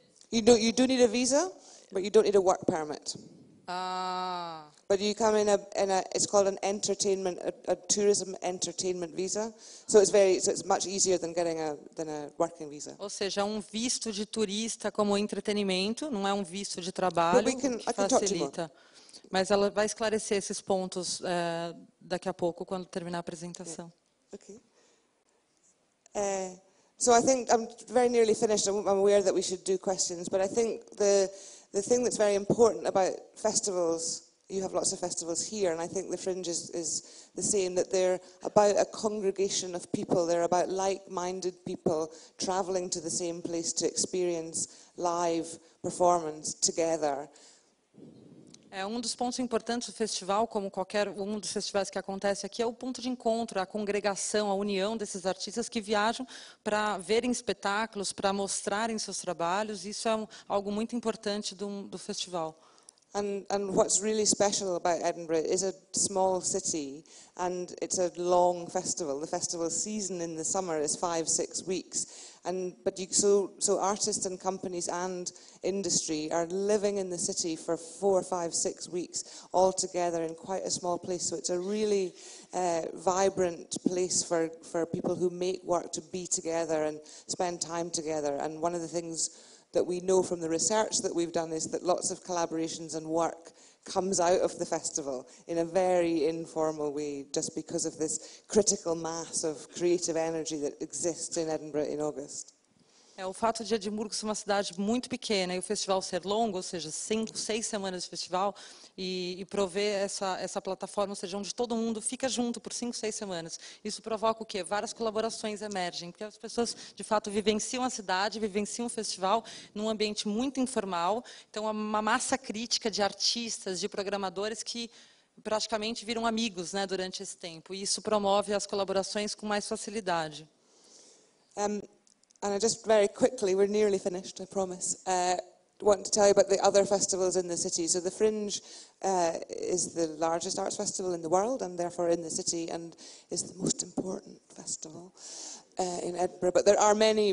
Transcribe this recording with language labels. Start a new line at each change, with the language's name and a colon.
English: You do need a visa, but you don't need a work permit. But you come in it's called an entertainment, a tourism entertainment visa. So it's much easier than getting a working visa.
Portuguese: Ou seja, um visto de turista como entretenimento, não é um visto de trabalho que facilita. Mas ela vai esclarecer esses pontos daqui a pouco, quando terminar a apresentação.
English: Okay. So I think I'm very nearly finished. I'm aware that we should do questions, but I think the thing that's very important about festivals, you have lots of festivals here, and I think the Fringe is the same, that they're about a congregation of people. They're about like-minded people traveling to the same place to experience live performance together.
Portuguese: Um dos pontos importantes do festival, como qualquer um dos festivais que acontece aqui, é o ponto de encontro, a congregação, a união desses artistas que viajam para verem espetáculos, para mostrarem seus trabalhos. Isso é algo muito importante do festival.
English: And what's really special about Edinburgh is a small city, and it's a long festival. The festival season in the summer is 5-6 weeks, so artists and companies and industry are living in the city for 4, 5, 6 weeks all together in quite a small place. So it's a really vibrant place for people who make work to be together and spend time together. And one of the things that we know from the research that we've done is that lots of collaborations and work comes out of the festival in a very informal way, just because of this critical mass of creative energy that exists in Edinburgh in August.
Portuguese: O fato de Edimburgo ser uma cidade muito pequena e o festival ser longo, ou seja, 5, 6 semanas de festival, e prover essa plataforma, ou seja, onde todo mundo fica junto por 5, 6 semanas. Isso provoca o quê? Várias colaborações emergem, porque as pessoas, de fato, vivenciam a cidade, vivenciam o festival num ambiente muito informal. Então, é uma massa crítica de artistas, de programadores que praticamente viram amigos, né, durante esse tempo. E isso promove as colaborações com mais facilidade.
English: And I just very quickly, we're nearly finished, I promise, want to tell you about the other festivals in the city. So the Fringe is the largest arts festival in the world, and therefore in the city, and is the most important festival in Edinburgh. But there are many.